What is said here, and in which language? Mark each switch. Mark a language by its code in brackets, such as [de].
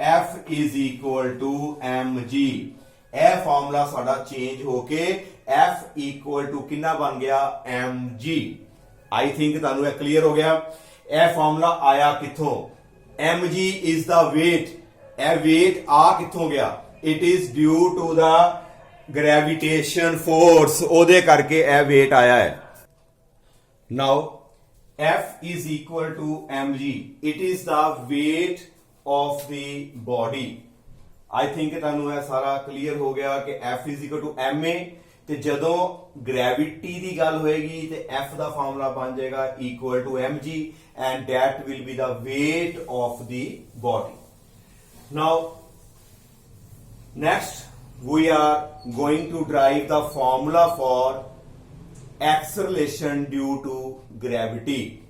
[en] F is equal to mg। [pa] ਇਹ formula ਸਾਡਾ change ਹੋ ਕੇ [en] F equal to [pa] ਕਿੰਨਾ ਬਣ ਗਿਆ? mg। [en] I think [pa] ਤੁਹਾਨੂੰ ਇਹ ਕਲੀਅਰ ਹੋ ਗਿਆ। ਇਹ ਫਾਰਮੂਲਾ ਆਇਆ ਕਿੱਥੋਂ? [en] mg is the weight। [pa] ਇਹ weight ਆ ਕਿੱਥੋਂ ਗਿਆ? [en] It is due to the gravitation force। [pa] ਉਹਦੇ ਕਰਕੇ ਇਹ weight ਆਇਆ ਹੈ। [en] Now F is equal to mg। It is the weight of the body। I think [pa] ਤੁਹਾਨੂੰ ਇਹ ਸਾਰਾ ਕਲੀਅਰ ਹੋ ਗਿਆ ਕਿ [en] F is equal to ma। [pa] ਤੇ ਜਦੋਂ ਗ੍ਰੈਵਿਟੀ ਦੀ ਗੱਲ ਹੋਏਗੀ ਤੇ F ਦਾ ਫਾਰਮੂਲਾ ਬਣ ਜਾਏਗਾ [en] equal to mg and that will be the weight of the body। Now next we are going to derive the formula for acceleration due to gravity।